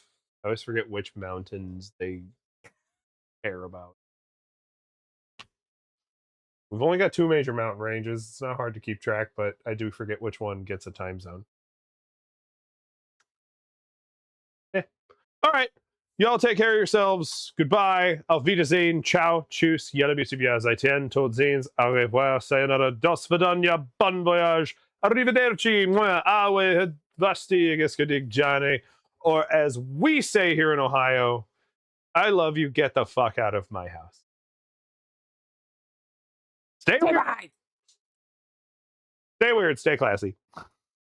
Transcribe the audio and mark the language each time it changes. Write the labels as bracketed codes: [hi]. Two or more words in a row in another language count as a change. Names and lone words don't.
[en] I always forget which mountains they care about. We've only got 2 major mountain ranges. It's not hard to keep track, but I do forget which one gets a time zone. All right. Y'all take care of yourselves. Goodbye. [de] Auf Wiedersehen. Ciao. Tschüss. Jelle bis wir seitdem. [nl] Tot sehens. [fr] Au revoir. Sayonara. [ru] до свидания. [fr] Bon voyage. [it] Arrivederci. Moi. Awe. Vasti. Giskadig Johnny. [en] Or as we say here in Ohio, I love you. Get the fuck out of my house. Stay weird. Stay weird. Stay classy.